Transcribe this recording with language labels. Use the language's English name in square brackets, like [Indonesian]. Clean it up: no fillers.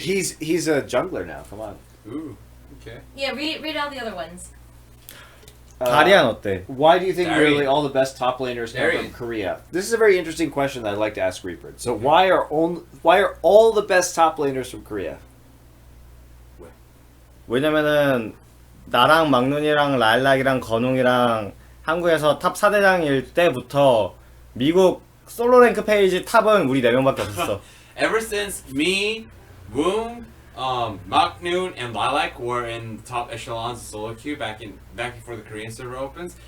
[English] He's a jungler now. Come on. Ooh, okay. Yeah, read all the other ones. [Korean] 다리안 어때? [English] Why do you think Darian. really all the best top laners come Darian. from Korea? This is a very interesting question that I'd like to ask Reaper. So why are all the best top laners from Korea? [Korean] 왜냐면은 나랑 막눈이랑 랄락이랑 건웅이랑 한국에서 탑 4대장일 때부터 미국 솔로 랭크 페이지 탑은 우리 4명밖에 없었어. [English] Ever since me, Woong, Machnoon, and Lilac were in top echelons of solo queue back before the Korean server opens.